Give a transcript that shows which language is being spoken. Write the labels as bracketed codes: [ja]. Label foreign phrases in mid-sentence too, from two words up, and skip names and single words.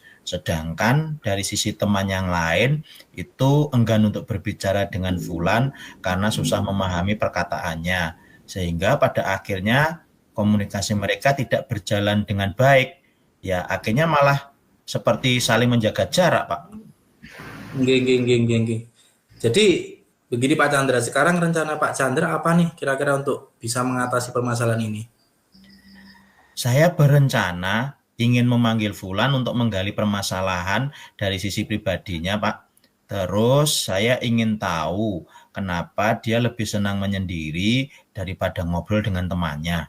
[id] Sedangkan dari sisi teman yang lain itu enggan untuk berbicara dengan Fulan karena susah memahami perkataannya. Sehingga pada akhirnya komunikasi mereka tidak berjalan dengan baik. Ya akhirnya malah seperti saling menjaga jarak, Pak. [jv] Nggih, nggih, nggih, nggih, nggih. [id] Jadi begini Pak Chandra, sekarang rencana Pak Chandra apa nih kira-kira untuk bisa mengatasi permasalahan ini? Saya berencana ingin memanggil Fulan untuk menggali permasalahan dari sisi pribadinya, Pak. Terus saya ingin tahu kenapa dia lebih senang menyendiri daripada ngobrol dengan temannya.